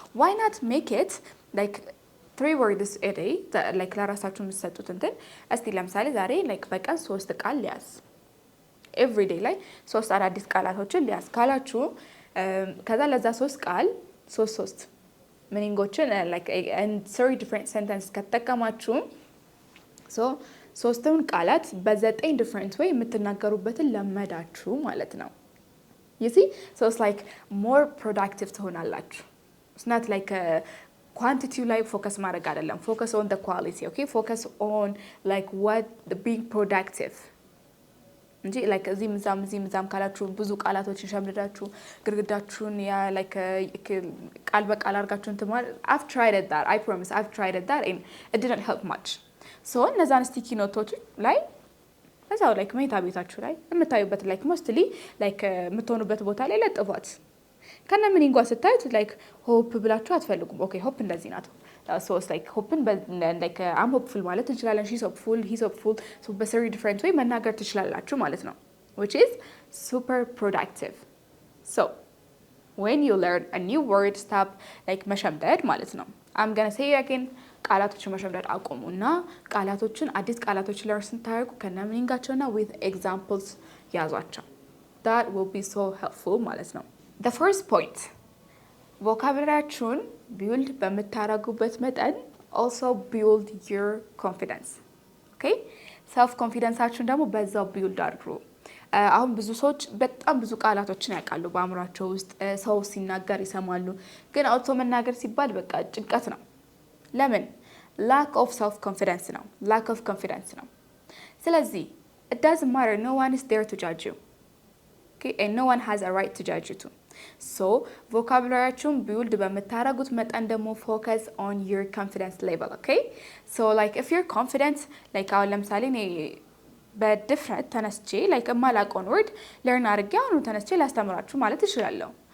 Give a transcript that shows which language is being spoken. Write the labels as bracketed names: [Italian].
[English] Why not make it like 3 words a day [Amharic] like ለራሳችሁ የምትሰጡት እንትን እስቲ ለምሳሌ ዛሬ like በቀን 3 ቃል ሊያዝ every day ላይ 3 አዳዲስ ቃላቶችን ሊያዝ ካላችሁ ከዛ ለዛ 3 ቃል 3 ሚኒንጎችን like [English] and 3 different sentences [Amharic] ከተጠቀማችሁ so 3ቱን ቃላት በ9 different way የምትናገሩበትን ለመዳችሁ ማለት ነው። [English] you see so it's like more productive [Amharic] ትሆናላችሁ. [English] it's not like quantity [Amharic] ላይ ፎከስ ማድረግ አይደለም, [English] focus on the quality, okay? focus on like what the being productive [Amharic] እንጂ like እዚህ ምዛም ካላችሁ ብዙ ቃላቶችን ሸምድዳችሁ ግርግዳችሁን ያ like ቃል በቃል አድርጋችሁ እንትን ማለት [English] I've tried that, I promise I've tried that and it didn't help much. [Amharic] so እነዛን ስቲኪ ኖቶች ላይ እዛው like መኝታ ቤታችሁ ላይ የምታዩበት like mostly like የምትሆኑበት ቦታ ላይ ለጥፏት ከነ ሚኒንጓ ስታዩት like hope ብላችሁ አትፈልጉም. [English] okay hope እንደዚህ ናት so it's like hoping like I'm hopeful [Amharic] ማለት እንችላለን, [English] she's hopeful, he's hopeful, so በሰሪ different way [Amharic] መናገር ትችላላችሁ ማለት ነው, [English] which is super productive. so when you learn a new word stop like [Amharic] መሸምደድ ማለት ነው. I'm gonna say again ቃላቶችን መሸምደድ አቆሙና ቃላቶችን አዲስ ቃላቶችን ለርስ ስታደርጉ ከነ ሚኒንጋቸውና [English] with examples [Amharic] ያዟቸው. [English] that will be so helpful [Amharic] ማለት ነው. [English] the first point vocabularyያችሁን build [Amharic] በምታረጉበት መጠን [English] also build your confidence. okay self confidence [Amharic] አችሁን ደግሞ በዛው build አድርጉ. አሁን ብዙ ሰዎች በጣም ብዙ ቃላቶችን ያውቃሉ በአእምሯቸው ውስጥ ሰው ሲናገር ይሰማሉ, ግን አውጥቶ መናገር ሲባል በቃ ጭንቀት ነው. ለምን? [English] lack of self confidence [Amharic] ነው, [English] lack of confidence ነው. [Amharic] ስለዚህ [English] it doesn't matter, no one is there to judge you, okay, and no one has a right to judge you too. so vocabularyያችሁን build [Amharic] በምታረጉት መጠን ደግሞ [English] focus on your confidence level. okay so like if you're confident [Amharic] like አሁን ለምሳሌ እኔ በዲፍረንት ተነስቼ like የማላውቀውን word learn አድርጌ አሁን ተነስቼ ላስተምራችሁ ማለት እችላለሁ.